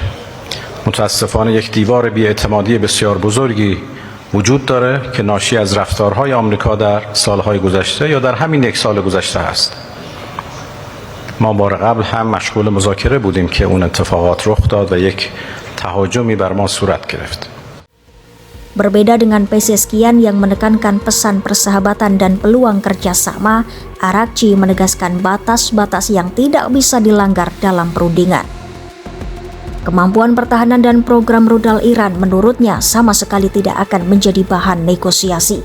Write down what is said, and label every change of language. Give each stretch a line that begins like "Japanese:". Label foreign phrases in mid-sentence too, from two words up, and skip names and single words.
Persian: متاسفانه یک دیوار بی‌اعتمادی بسیار بزرگی وجود داره که ناشی از رفتارهای آمریکا در سالهای گذشته یا در همین یک سال گذشته است. ما بار قبل هم مشغول مذاکره بودیم که اون اتفاقات رخ داد و یک تهاجمی بر ما صورت گرفت.
Indonesian: Berbeda dengan Pezeshkian yang menekankan pesan persahabatan dan peluang kerjasama, Arakci menegaskan batas-batas yang tidak bisa dilanggar dalam perundingan. Kemampuan pertahanan dan program rudal Iran menurutnya sama sekali tidak akan menjadi bahan negosiasi.